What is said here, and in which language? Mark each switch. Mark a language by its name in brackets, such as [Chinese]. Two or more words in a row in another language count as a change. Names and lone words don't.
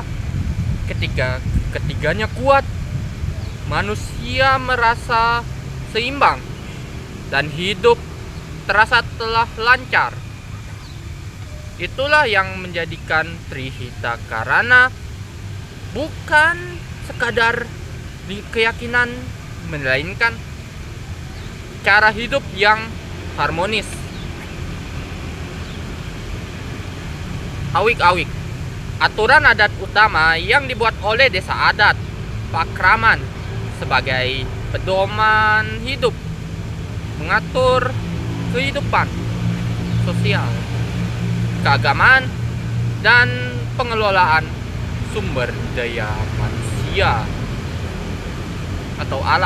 [Indonesian] Ketiganya kuat, manusia merasa seimbang dan hidup terasa telah lancar. Itulah yang menjadikan Trihita Karana bukan sekadar keyakinan, melainkan cara hidup yang harmonis. Awik-awik, aturan adat utama yang dibuat oleh desa adat Pakraman sebagai pedoman hidup, mengatur kehidupan sosial, keagamaan, dan pengelolaan sumber daya manusia atau alam.